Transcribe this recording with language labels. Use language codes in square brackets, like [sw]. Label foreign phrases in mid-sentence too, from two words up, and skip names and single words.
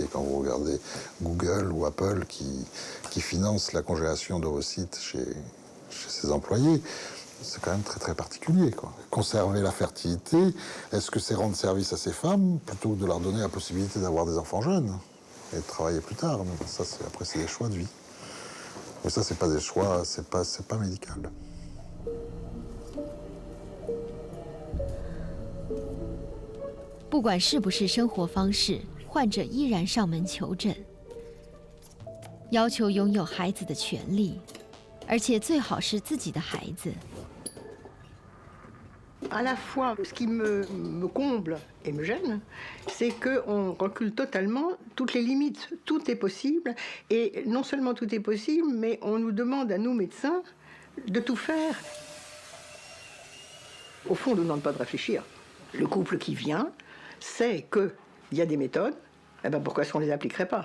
[fr] Quand vous regardez Google ou Apple qui financent la congélation d'ovocytes chez ses employés, c'est quand même très très particulier, quoi. Conserver la fertilité, est-ce que c'est rendre service à ces femmes plutôt que de leur donner la possibilité d'avoir des enfants jeunes et de travailler plus tard? Mais ça, après, c'est des choix de vie. Mais ça, c'est pas des choix, c'est pas médical. [zh] 不管是不是生活方式，患者依然上门求诊，要求拥有孩子的权利，而且最好是自己的孩子。 [fr] À la fois, ce qui me comble et me gêne, c'est qu'on recule totalement toutes les limites. Tout est possible, et non seulement tout est possible, mais on nous demande à nous, médecins, de tout faire. Au fond, on ne nous demande pas de réfléchir. Le couple qui vient sait qu'il y a des méthodes, eh ben pourquoi est-ce qu'on ne les appliquerait pas?